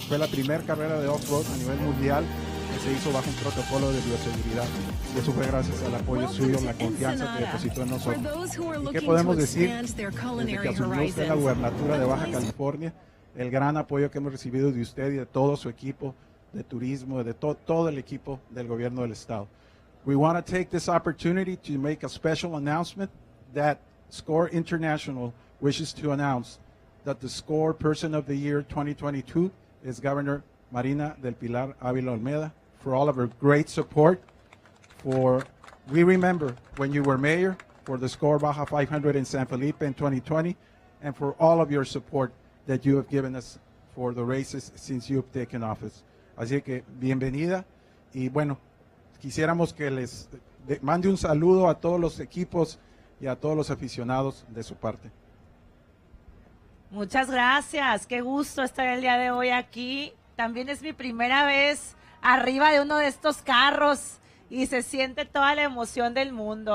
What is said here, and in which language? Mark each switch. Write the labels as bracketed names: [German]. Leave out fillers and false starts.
[Spanish] Fue la primera carrera de off-road a nivel mundial que se hizo bajo un protocolo de bioseguridad, y eso fue gracias al apoyo suyo, la confianza que depositó en nosotros. ¿Y qué podemos decir? Desde que asumió usted la gubernatura de Baja California, el gran apoyo que hemos recibido de usted y de todo su equipo de turismo, de todo el equipo del gobierno del estado. [English] We want to take this opportunity to make a special announcement that Score International wishes to announce that the Score Person of the Year 2022 is Governor Marina del Pilar Ávila Olmeda for all of her great support we remember when you were mayor, for the Score Baja 500 in San Felipe in 2020, and for all of your support that you have given us for the races since you've taken office. [Spanish] Así que bienvenida, y bueno, quisiéramos que les mande un saludo a todos los equipos y a todos los aficionados de su parte. Muchas gracias, qué gusto estar el día de hoy aquí. También es mi primera vez arriba de uno de estos carros y se siente toda la emoción del mundo.